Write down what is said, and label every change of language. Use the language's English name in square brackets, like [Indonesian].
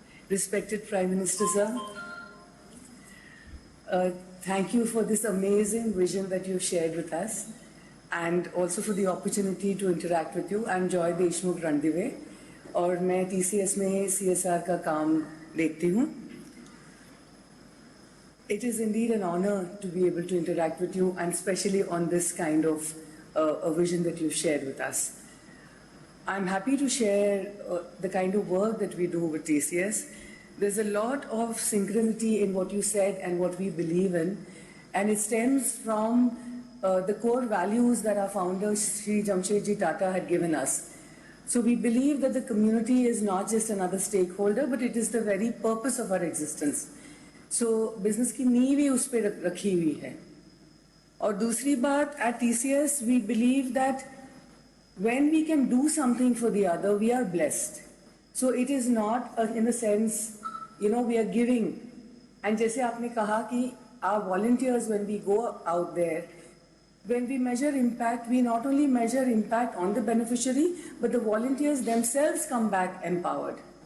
[English] Respected Prime Minister, sir, thank you for this amazing vision that you shared with us and also for the opportunity to interact with you. [Hindi] I'm Joy Deshmukh Randive और मैं TCS में CSR का काम देखती हूँ. [English] It is indeed an honor to be able to interact with you and especially on this kind of a vision that you've shared with us. I'm happy to share the kind of work that we do with TCS. There's a lot of synchronicity in what you said and what we believe in, and it stems from the core values that our founder Sri Jamshedji Tata had given us. So we believe that the community is not just another stakeholder, but it is the very purpose of our existence. [Hindi] So business की नींव ही उस पे रखी हुई है. और दूसरी बात, [English] at TCS we believe that when we can do something for the other, we are blessed. So it is not in the sense, we are giving. And [Hindi] जैसे आपने कहा कि [English] our volunteers, when we go out there, when we measure impact, we not only measure impact on the beneficiary, but the volunteers themselves come back empowered.